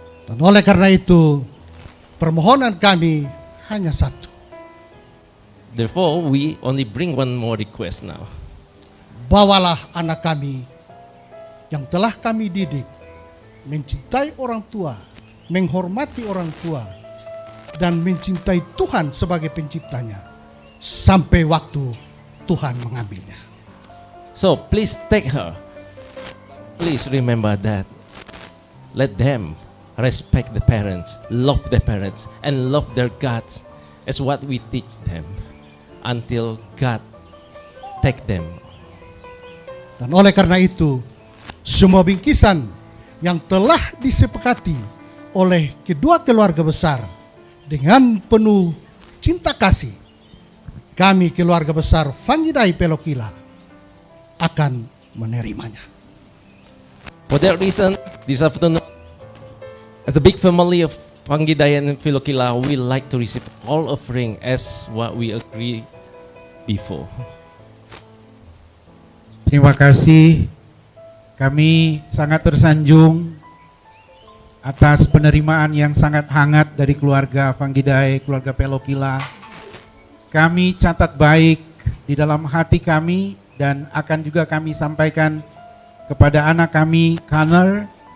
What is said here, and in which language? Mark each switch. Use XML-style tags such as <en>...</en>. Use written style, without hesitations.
<id>Dan oleh karena itu, permohonan kami hanya satu.</id> <en>Therefore, we only bring one more request now.</en> <id>Bawalah anak kami yang telah kami didik mencintai orang tua, menghormati orang tua, dan mencintai Tuhan sebagai penciptanya sampai waktu Tuhan mengambilnya.</id> <en>So please take her. Please remember that. Let them respect the parents, love the parents, and love their gods as what we teach them until God take them.</en> <id>Dan oleh karena itu, semua bingkisan yang telah disepakati oleh kedua keluarga besar dengan penuh cinta kasih, kami keluarga besar Fangidae Pelokila akan menerimanya.</id> <en>For that reason, this afternoon, as a big family of Pangidaya and Philokila, we like to receive all offering as what we agreed before.</en> <id>Terima kasih. Kami sangat tersanjung atas penerimaan yang sangat hangat dari keluarga Pangidaya, keluarga Philokila. Kami catat baik di dalam hati kami dan akan juga kami sampaikan kepada anak kami, Connor.</id>